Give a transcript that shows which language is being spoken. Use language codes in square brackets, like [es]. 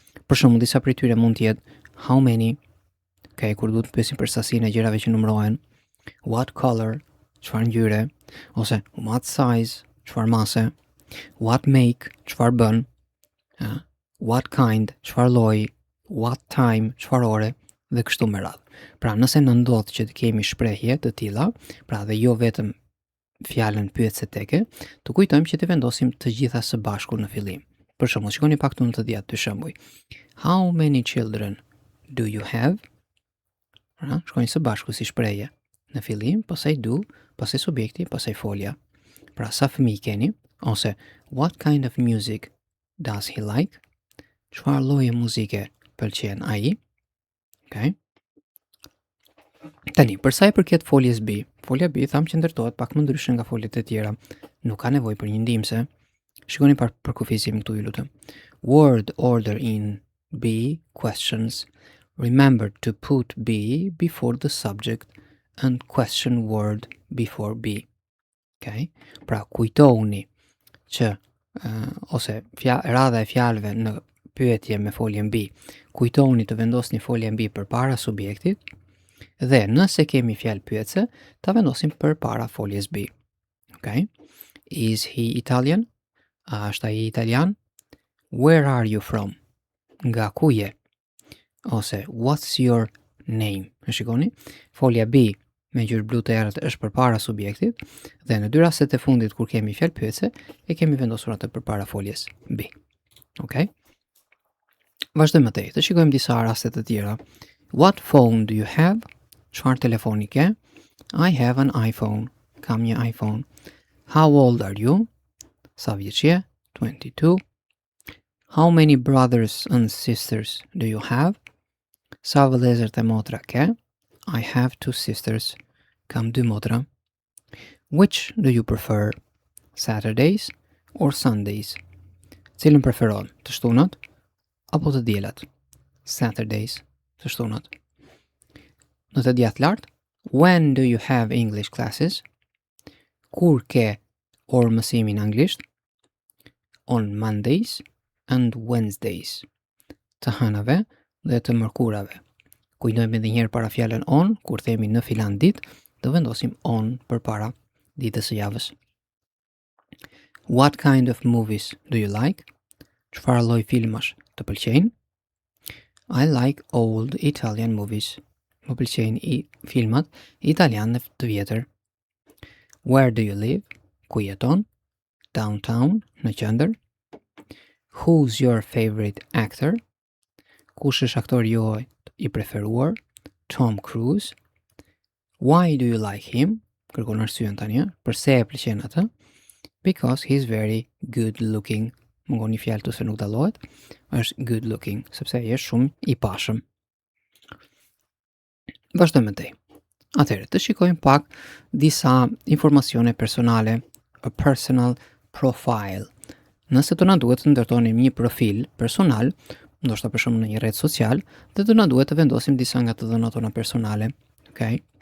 [sq] Për shembull, disa prej tyre mund të jetë [en] how many, [sq] okay, kur duhet të pyesim për sasinë e gjërave që numërohen, [en] what color, [sq] çfarë ngjyre, ose [en] what size, [sq] çfarë mase, [en] what make, [sq] çfarë bën, [en] what kind, [sq] çfarë lloji, [en] what time, [sq] çfarë ore, dhe kështu me radhë. Pra, nëse në ndodh që të kemi shprehje të tilla, pra dhe jo vetëm fjalën pyetëse teke, të kujtojmë që të vendosim të gjitha së bashku në fillim. Për shembull, shikoni pak këtu në të dhjetë dy shembuj. [en] How many children do you have? [sq] Shkojnë së bashku si shprehje. Në fillim, pastaj do, pastaj subjekti, pastaj folja. Pra, sa fëmijë keni? [en] Ose what kind of music does he like? [sq] Çfarë lloji muzike pëlqen ai? Okay? Tani, për sa i përket foljes B, folja B tham që ndërtohet pak më ndryshe nga foljet e tjera. Nuk ka nevojë për një ndihmëse. Shikoni për kufizimin këtu, ju lutem. [en] Word order in B questions. Remember to put B before the subject and question word before B. Okay? [sq] Pra kujtoni që ose radha e fjalëve në pyetje me foljen B. Kujtoni të vendosni foljen B përpara subjektit. Dhe nëse kemi fjalë pyetëse, ta vendosim përpara foljes B. [en] Okay? Is he Italian? [sq] A është ai italian? [en] Where are you from? [sq] Nga ku je? [en] Ose what's your name? [sq] E shikoni? Folja B me ngjyrë blu të errët është përpara subjektit dhe në dy rastet e fundit kur kemi fjalë pyetëse, e kemi vendosur atë përpara foljes B. Okay? Vazhdojmë më tej. Të shikojmë disa raste të tjera. [en] What phone do you have? [sq] Çfarë telefoni ke? [en] I have an iPhone. [sq] Kam një iPhone. [en] How old are you? [sq] Sa vjeç je? [en] 22. How many brothers and sisters do you have? [sq] Sa vëllezër dhe motra ke? [en] I have 2 sisters. [sq] Kam 2 motra. [en] Which do you prefer? Saturdays or Sundays? [sq] Cilën preferon? Të shtunat apo të diellat? Saturdays, të shtunat. Në të djathtë lart, [en] when do you have English classes? [sq] Kur ke orë mësimin anglisht? [en] On Mondays and Wednesdays. [sq] Të hënave dhe të mërkurave. Kujtojmë edhe një herë para fjalën on, kur themi në filan ditë, do vendosim on përpara ditës së javës. [en] What kind of movies do you like? [sq] Çfarë lloj filmash të pëlqejnë? [en] I like old Italian movies. [sq] Më pëlqejnë filmat italianë të vjetër. [en] Where do you live? [sq] Ku jeton? downtown, në qendër. [en] Who's your favorite actor? [sq] Kush është aktori juaj I preferuar? Tom Cruise. [en] Why do you like him? [sq] Kërkon arsyen tani, përse e pëlqen atë? [en] Because he's very good looking. [sq] Mungon një fjalë se nuk dallohet, është good looking, sepse ai është shumë I pashëm. Vazhdojmë tej. Atëherë, të shikojmë pak disa informacione personale, [en] a personal profile. [sq] Nëse të na duhet të ndërtonim një profil personal, ndoshta për shembull në një rrjet social, dhe të na duhet të vendosim disa nga të dhënat tona personale, okay?